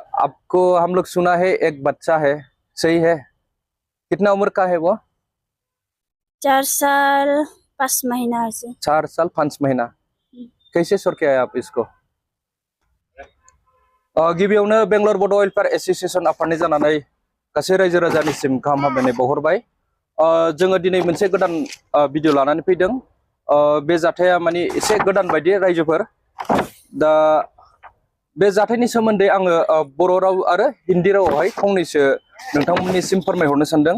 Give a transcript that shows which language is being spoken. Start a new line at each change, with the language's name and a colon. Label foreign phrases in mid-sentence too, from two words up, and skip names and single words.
Hindi: आपको हम लोग सुना है एक बच्चा है, सही है? कितना उम्र का है वो? 4 साल 5 महीना ऐसे। 4 साल 5 महीना। कैसे सर के आए आप इसको?
Bodo: गिबियावनो बेंगलर बड' वेलफेयार एस'सिएशन आफादनि जानानै गासै रायजो राजानिसिम गाहाम हामलायनाय बावहरबाय। जोङो दिनै मोनसे गोदान भिडिअ लानानै फैदों। बे जाथाया माने एसे गोदान बायदि रायजोफोर। दा बे जाथायनि सोमोन्दै आङो बर' राव आरो हिन्दी रावावहाय फंनैसो नोंथांमोननिसिम फोरमायहरनो सानदों।